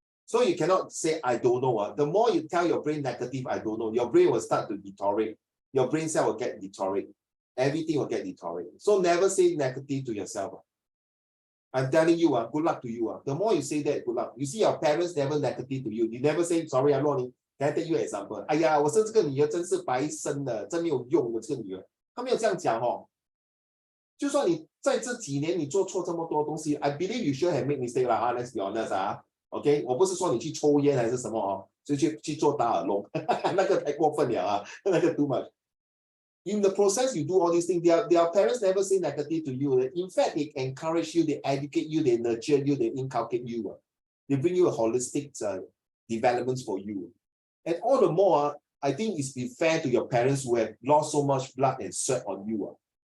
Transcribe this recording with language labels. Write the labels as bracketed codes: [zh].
[en] So you cannot say, I don't know. The more you tell your brain negative, I don't know, your brain will start to deteriorate. Your brain cell will get deteriorate. Everything will get deteriorated. So never say negative to yourself. I'm telling you, good luck to you. The more you say that, good luck. You see, your parents never negative to you. You never say, sorry, I'm wrong. Can I take you an example? [zh] 哎呀，我生这个女儿真是白生的，真没有用的这个女儿。他没有这样讲哦。就算你在这几年你做错这么多东西 ， [en] I believe you should have made mistake [zh] 啦， [en] let's be honest OK， [zh] 我不是说你去抽烟还是什么就去做打耳窿，那个太过分了那个 [en] too much。 In the process, you do all these things. Their parents never say negative to you. In fact, they encourage you, they educate you, they nurture you, they inculcate you. They bring you a holistic developments for you. And all the more, I think it's be fair to your parents who have lost so much blood and sweat on you.